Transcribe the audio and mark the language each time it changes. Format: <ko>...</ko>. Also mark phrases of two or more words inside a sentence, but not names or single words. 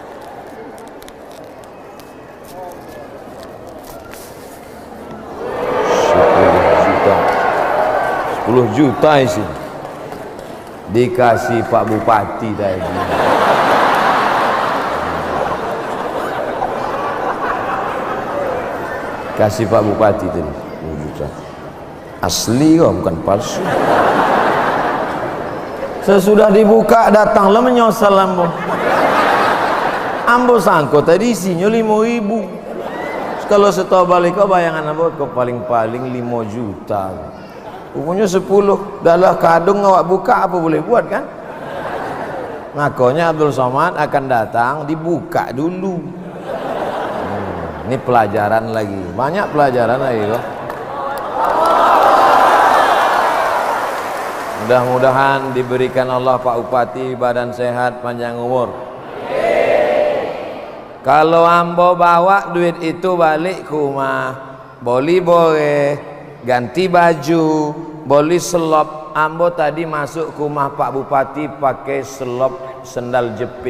<id>10 juta isi dikasih Pak Bupati tadi. Kasih Pak Bupati tadi 10 juta. Asli kok, bukan palsu. Sesudah dibuka</id> <min>datanglah menyosal ambo. Ambo sangko</min> <id>tadi isinya 5.000. Kalau setelah balik kau bayangan ambo kau paling-paling 5 juta. Umumnya 10. Dalam kadung awak buka apa boleh buat kan? Makanya Abdul Somad akan datang dibuka dulu. Ini pelajaran lagi. Banyak pelajaran lagi kok. Mudah-mudahan diberikan Allah Pak Bupati badan sehat, panjang umur. Kalau ambo bawa duit itu balik ke rumah, boleh ganti baju, boleh selop. Ambo tadi masuk ke rumah Pak Bupati pakai selop sendal jepit.</id>